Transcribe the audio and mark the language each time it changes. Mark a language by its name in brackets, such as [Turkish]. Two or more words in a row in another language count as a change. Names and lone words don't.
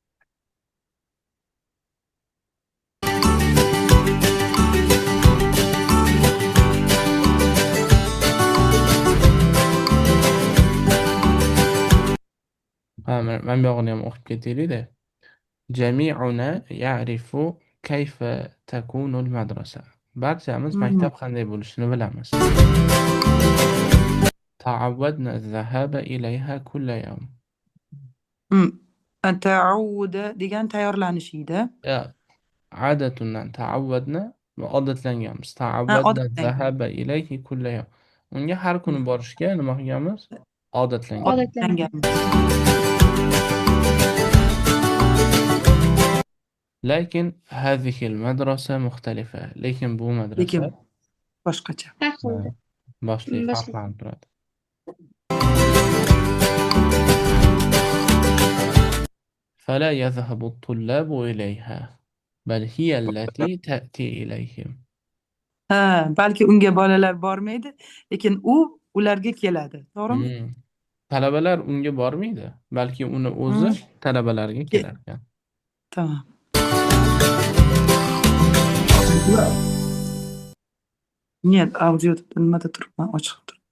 [Uzbek] Ha, men bu yog'ini ham o'qib ketaylik-da. [Arabic] جميعنا يعرف كيف تكون المدرسة. [Uzbek] Barchamiz maktab qanday bo'lishini bilamiz. [Arabic] تعودنا الذهاب إليها كل يوم. [Uzbek] Ta'awuda degan tayyorlanish edi. [Arabic] Ya, عادتنا تعودنا odatlanganmiz. [Uzbek] Ha, Ta'awwadna odatlangan. [Arabic] الذهاب إليه كل يوم. [Uzbek] Unga har kuni borishga nima qilganmiz? Odatlanganmiz. Odatlangan. [Arabic] Lekin هذه المدرسة مختلفة. [Uzbek] Lekin bu madrasa Lekin boshqacha. Har xilda. boshli Boshqa. farqlanib turadi. [Arabic] فلا يذهب الطلاب إليها بل هي التي تأتي إليهم. [Uzbek] Balki unga bolalar bormaydi, lekin u ularga keladi. To'g'rimi? Talabalar unga bormaydi, balki uni o'zi talabalarga kelar ekan. Tamam. Нет, audio nimada turibman, ochiq turibdi.